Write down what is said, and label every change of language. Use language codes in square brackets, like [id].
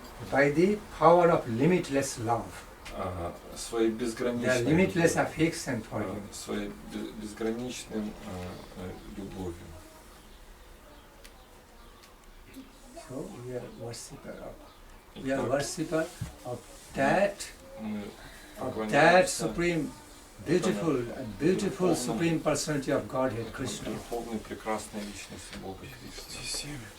[en] By the power of limitless love. [ru] Своей безграничной [en] limitless affection for him. [ru] Своей безграничной любовью. [en] So we are worshipper of that supreme, beautiful supreme personality of Godhead, Krishna. [ru] Верховной прекрасной личности Бога Кришны.